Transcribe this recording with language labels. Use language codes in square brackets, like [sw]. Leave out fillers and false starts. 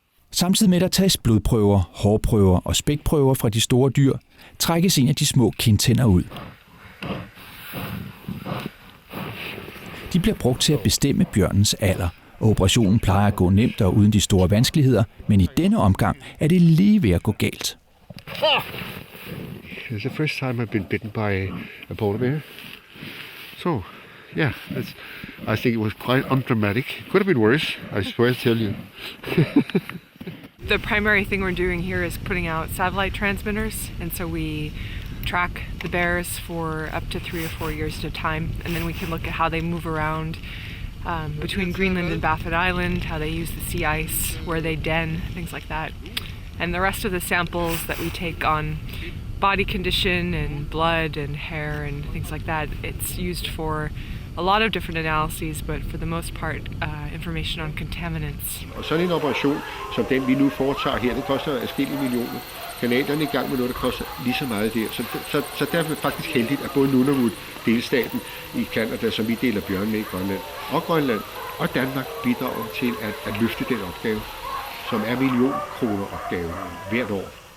[da] Samtidig med at der tages blodprøver, hårprøver og spækprøver fra de store dyr, trækkes en af de små kindtænder ud. De bliver brugt til at bestemme bjørnens alder, og operationen plejer at gå nemt og uden de store vanskeligheder, men i denne omgang er det lige ved at gå galt. [en] It's the first time I've been bitten by a polar bear. So, yeah, I think it was quite undramatic. Could have been worse, I swear to tell you. The primary thing we're doing here is putting out satellite transmitters, and so we track the bears for up to 3 or 4 years at a time, and then we can look at how they move around between Greenland and Baffin Island, how they use the sea ice, where they den, things like that. And the rest of the samples that we take on body condition and blood and hair and things like that, it's used for a lot of different analyses, but for the most part, information on contaminants. [da] Og sådan en operation, som den vi nu foretager her, det koster adskillige millioner. Kanadierne er i gang med noget, der koster lige så meget der. Så derfor er det faktisk heldigt, at både Nunavut, delstaten i Canada, som vi deler bjørn med i Grønland og Danmark bidrager til at løfte den opgave, som er millionkroner opgave hvert år.